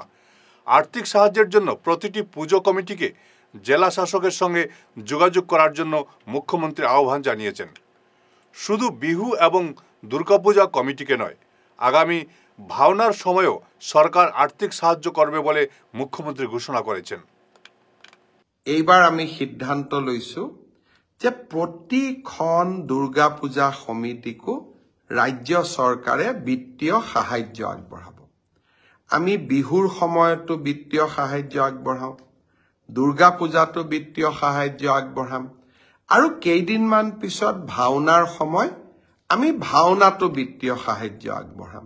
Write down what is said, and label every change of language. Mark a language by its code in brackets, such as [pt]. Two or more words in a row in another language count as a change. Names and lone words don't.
[bn] আর্থিক সাহায্যের জন্য প্রতিটি পুজো কমিটিকে জেলা শাসকের সঙ্গে যোগাযোগ করার জন্য মুখ্যমন্ত্রী আহ্বান জানিয়েছেন। শুধু বিহু এবং দুর্গাপূজা কমিটিকে নয়, আগামী ভাওনার সময়ও সরকার আর্থিক সাহায্য করবে বলে মুখ্যমন্ত্রী ঘোষণা করেছেন। [as] এইবাৰ আমি সিদ্ধান্ত লৈছো যে প্ৰতিখন দুৰ্গা পূজা সমিতিকো ৰাজ্য চৰকাৰে বিত্তীয় সাহায্য আগবঢ়াব। আমি বিহুৰ সময়তো বিত্তীয় সাহায্য আগবঢ়াওঁ, দুৰ্গা পূজাতো বিত্তীয় সাহায্য আগবঢ়াম, আৰু কেইদিনমান পিছত ভাওনাৰ সময় আমি ভাওনাতো বিত্তীয় সাহায্য আগবঢ়াম।